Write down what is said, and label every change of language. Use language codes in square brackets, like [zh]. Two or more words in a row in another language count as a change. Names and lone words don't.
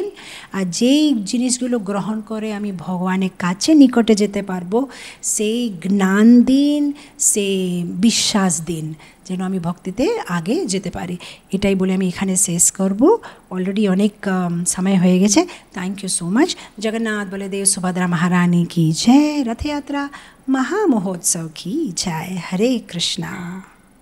[bn] আর যেই জিনিসগুলো গ্রহণ করে আমি ভগবানের কাছে নিকটে যেতে পারবো, সেই জ্ঞান দিন, সেই বিশ্বাস দিন, যেন আমি ভক্তিতে আগে যেতে পারি। এটাই বলে আমি এখানে শেষ করব। অলরেডি অনেক সময় হয়ে গেছে। [en] Thank you so much. জগন্নাথ বলদেব সুভদ্রা মহারানী [hi] की जय। रथ यात्रा महामहोत्सव की जय। हरे कृष्णा।